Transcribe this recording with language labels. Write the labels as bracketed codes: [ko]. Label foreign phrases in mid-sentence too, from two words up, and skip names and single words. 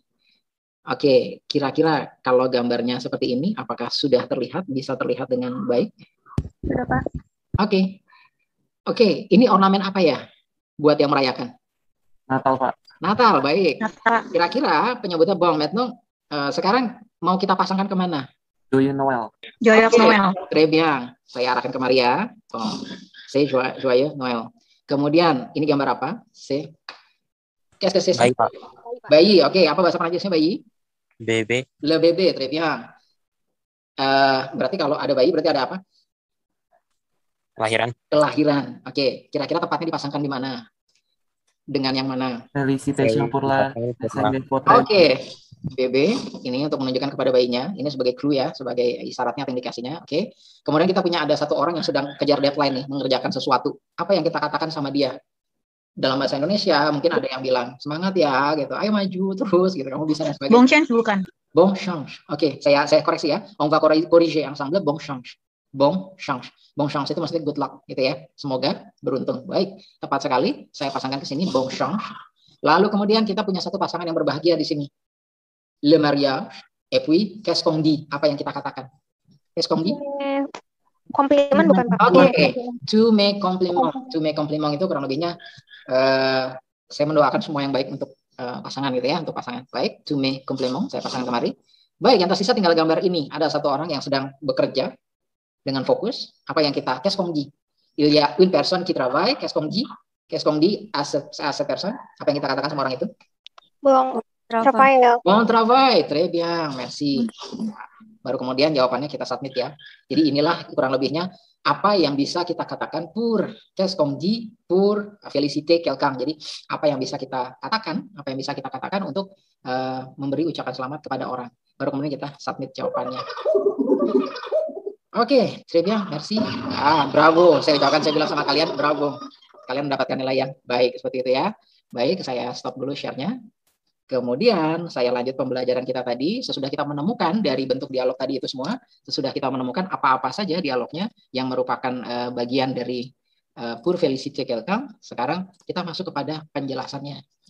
[id] Oke, kira-kira kalau gambarnya seperti ini, apakah sudah bisa terlihat dengan baik? Sudah, Pak. Oke, ini ornamen apa ya buat yang merayakan? Natal, Pak. Natal, baik. Natal. Kira-kira penyebutnya Bang Metnong sekarang mau kita pasangkan kemana? [fr] Joyeux Noël. Joyeux Noël. Très bien. [id] Saya arahkan ke Maria. [fr] C'est Joyeux Noël. [id] Kemudian, ini gambar apa? [fr] Qu'est-ce que c'est? [id] Bayi, Pak. Bayi, oke. Apa bahasa Prancisnya bayi? [fr] Bebe. Le bébé, très bien. [id] Berarti kalau ada bayi, berarti ada apa? Kelahiran. Oke. Kira-kira tepatnya dipasangkan di mana? Dengan yang mana? [fr] Félicitations pour la naissance de votre [id] Oke. BB, ini untuk menunjukkan kepada bayinya. Ini sebagai clue ya, sebagai isyaratnya atau indikasinya. Oke. Kemudian kita punya ada satu orang yang sedang kejar deadline nih, mengerjakan sesuatu. Apa yang kita katakan sama dia? Dalam bahasa Indonesia mungkin ada yang bilang semangat ya gitu, ayo maju terus gitu, kamu bisa dan sebagainya. [fr] Bon chance bukan? Bon chance. [id] Oke, saya koreksi ya. [fr] On va corriger ensemble, bon chance. Bon chance. Bon chance [id] itu maksudnya [en] good luck [id] gitu ya. Semoga beruntung. Baik, tepat sekali. Saya pasangkan ke sini [fr] bon chance. [id] Lalu kemudian kita punya satu pasangan yang berbahagia di sini. [fr] Le mariage et puis qu'est-ce qu'on dit? [id] Apa yang kita katakan? [fr] Qu'est-ce qu'on dit? [id] Komplimen bukan, Pak? Oke. [en] To make compliment. To make compliment [id] itu kurang lebihnya saya mendoakan semua yang baik untuk pasangan gitu ya, untuk pasangan. Baik, [en] to make compliment, [id] saya pasang kemari. Baik, yang tersisa tinggal gambar ini. Ada satu orang yang sedang bekerja dengan fokus. Apa yang kita, [fr] qu'est-ce qu'on dit? Il y a une personne qui travaille, qu'est-ce qu'on dit? Qu'est-ce qu'on dit à cette personne? [id] Apa yang kita katakan sama orang itu? [fr] Bon travail. Bon travail, très bien, merci. [id] Baru kemudian jawabannya kita submit ya. Jadi inilah kurang lebihnya apa yang bisa kita katakan [fr] pour qu'est-ce qu'on dit pour féliciter quelqu'un. [id] Jadi apa yang bisa kita katakan, untuk memberi ucapan selamat kepada orang. Baru kemudian kita submit jawabannya. Oke, [fr] très bien, merci. Bravo. [id] Saya bilang sama kalian, bravo. Kalian mendapatkan nilai yang baik seperti itu ya. Baik, saya stop dulu share-nya. Kemudian saya lanjut pembelajaran kita tadi. Sesudah kita menemukan dari bentuk dialog tadi itu semua, sesudah kita menemukan apa-apa saja dialognya yang merupakan bagian dari [fr] pour féliciter quelqu'un, [id] sekarang kita masuk kepada penjelasannya.